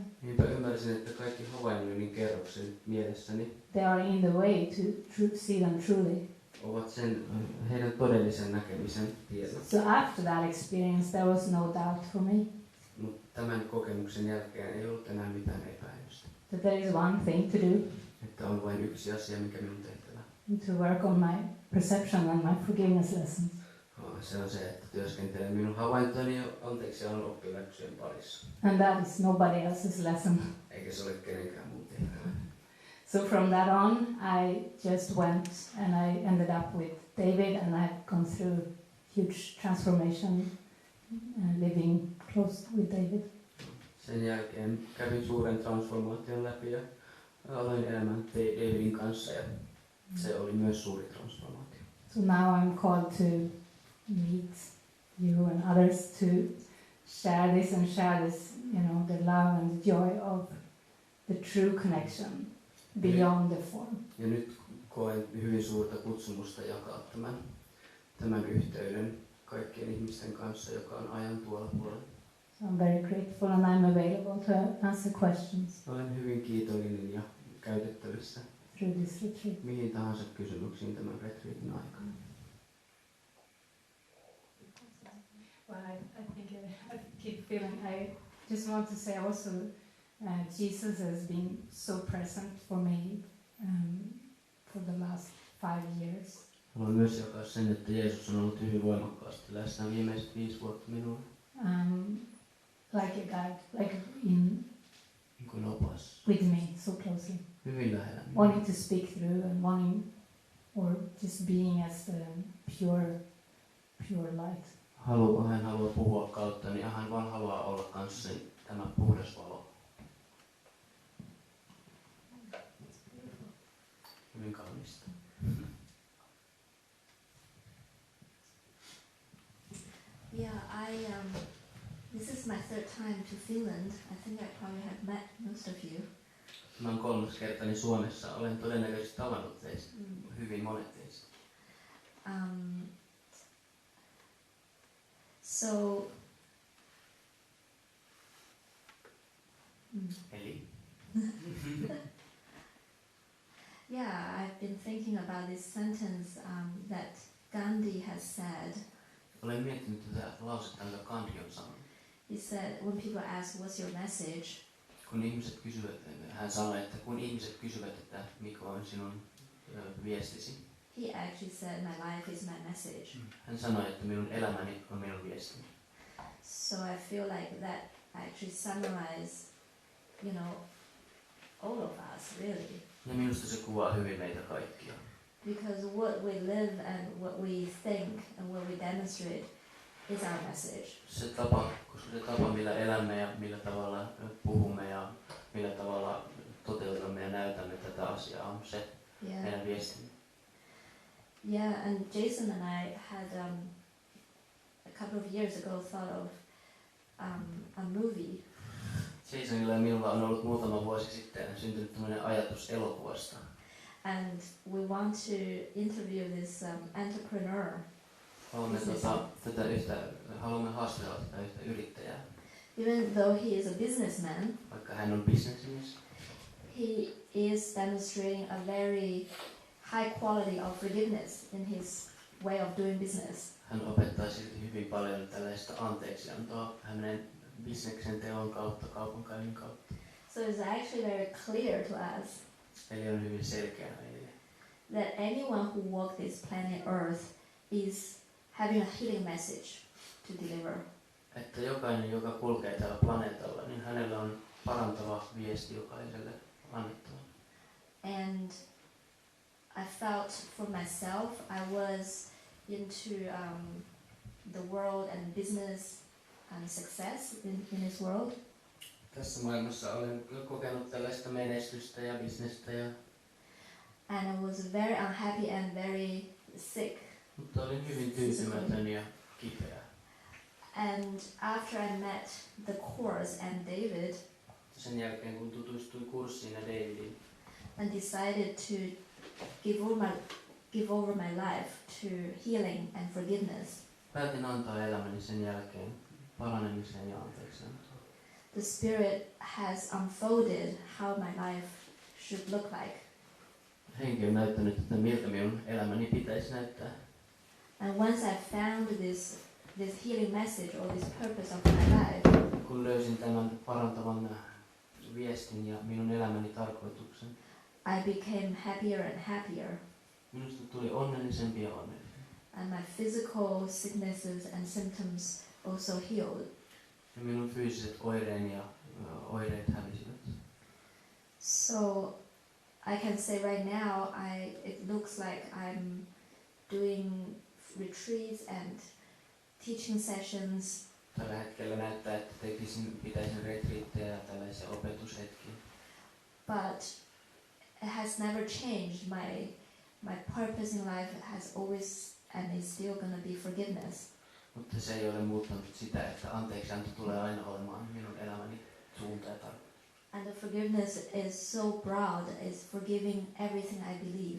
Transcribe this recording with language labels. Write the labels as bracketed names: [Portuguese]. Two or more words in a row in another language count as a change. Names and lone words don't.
[Finnish] Niinpä ymmärsin, että kaikki havainnoinnin kerrokset mielessäni [English] they are in the way to see them truly. [Finnish] ovat sen heidän todellisen näkemisen tiellä. [English] So after that experience, there was no doubt for me [Finnish] Mutta tämän kokemuksen jälkeen ei ollut enää mitään epäilystä. [English] that there is one thing to do, [Finnish] Että on vain yksi asia, mikä minun tehtävä. [English] to work on my perception and my forgiveness lessons. [Finnish] Se on se, että työskentelen minun havaintojeni ja anteeksiannon oppiläksyjen parissa. [English] And that is nobody else's lesson. [Finnish] Eikä se ole kenenkään muun tehtävä. [English] So from that on, I just went and I ended up with David, and I've gone through huge transformation living close with David. [Finnish] Sen jälkeen kävin suuren transformaation läpi ja aloin elämään Davidin kanssa ja se oli myös suuri transformaatio. [English] So now I'm called to meet you and others to share this, the love and the joy of the true connection beyond the form. [Finnish] Ja nyt koen hyvin suurta kutsumusta jakaa tämän yhteyden kaikkien ihmisten kanssa, joka on ajan tuolla puolella. [English] So I'm very grateful and I'm available to answer questions [Finnish] Olen hyvin kiitollinen ja käytettävissä [English] through this retreat. [Finnish] mihin tahansa kysymyksiin tämän retriitin aikana. [English] Well, I think I keep feeling. I just want to say also, Jesus has been so present for me for the last 5 years. [Finnish] Haluan myös jakaa sen, että Jeesus on ollut hyvin voimakkaasti läsnä viimeiset 5 vuotta minulle. [English] Like a guide, like in [Finnish] Niin kuin opas. [English] with me so closely, [Finnish] Hyvin lähellä. [English] wanting to speak through and wanting, or just being as the pure light. [Finnish] Hän haluaa puhua kauttani ja hän vaan haluaa olla kanssani tämä puhdas valo. Hyvin kaunista. [English] Yeah, this is my 3rd time to Finland. I think I probably have met most of you. [Finnish] Mä oon 3. kertani Suomessa. Olen todennäköisesti tavannut teistä. Hyvin monet teistä. [English] So, [Finnish] Eli? [English] yeah, I've been thinking about this sentence that Gandhi has said. [Finnish] Olen miettinyt tätä lausetta, jonka Gandhi on sanonut. [English] He said, when people ask, what's your message? [Finnish] Kun ihmiset kysyvät, hän sanoi, että kun ihmiset kysyvät, että mikä on sinun viestisi. [English] He actually said, my life is my message. [Finnish] Hän sanoi, että minun elämäni on minun viestini. [English] So I feel like that actually summarises, all of us really. [Finnish] Ja minusta se kuvaa hyvin meitä kaikkia. [English] Because what we live and what we think and what we demonstrate is our message. [Finnish] Koska se tapa, millä elämme ja millä tavalla puhumme ja millä tavalla toteutamme ja näytämme tätä asiaa, on se meidän viestimme. [English] Yeah, and Jason and I had a couple of years ago thought of a movie. [Finnish] Jasonilla ja minulla on ollut muutama vuosi sitten syntynyt tämmöinen ajatus elokuvasta. [English] And we want to interview this entrepreneur. [Finnish] Haluamme haastella tätä yhtä yrittäjää. [English] Even though he is a businessman, [Finnish] Vaikka hän on bisnesmies, [English] he is demonstrating a very high quality of forgiveness in his way of doing business. [Finnish] hän opettaa silti hyvin paljon tällaista anteeksiantoa hänen bisneksen teon kautta, kaupankäynnin kautta. [English] So it's actually very clear to us [Finnish] Eli on hyvin selkeä meille, [English] that anyone who walks this planet Earth is having a healing message to deliver. [Finnish] että jokainen, joka kulkee tällä planeetalla, niin hänellä on parantava viesti jokaiselle annettava. [English] And I felt for myself, I was into the world and business and success in this world. [Finnish] Tässä maailmassa olen kokenut tällaista menestystä ja bisnestä, [English] And I was very unhappy and very sick. [Finnish] mutta olin hyvin tyytymätön ja kipeä. [English] And after I met the course and David, [Finnish] Sen jälkeen kun tutustuin kurssiin ja Davidiin, [English] and decided to give over my life to healing and forgiveness, [Finnish] päätin antaa elämäni sen jälkeen paranemiseen ja anteeksiantoon. [English] the Spirit has unfolded how my life should look like. [Finnish] Henki on näyttänyt, että miltä minun elämäni pitäisi näyttää. [English] And once I found this healing message or this purpose of my life, [Finnish] Kun löysin tämän parantavan viestin ja minun elämäni tarkoituksen, [English] I became happier and happier. [Finnish] minusta tuli onnellisempi ja onnellisempi. [English] And my physical sicknesses and symptoms also healed. [Finnish] Ja minun fyysiset oireeni ja oireet hävisivät. [English] So I can say right now, it looks like I'm doing retreats and teaching sessions. [Finnish] Tällä hetkellä näyttää, että pitäisin retriittejä ja tällaisia opetushetkiä. [English] But it has never changed. My purpose in life has always and is still gonna be forgiveness. [Finnish] Mutta se ei ole muuttanut sitä, että anteeksianto tulee aina olemaan minun elämäni suunta ja tarkoitus. [English] And the forgiveness is so broad, it's forgiving everything I believe.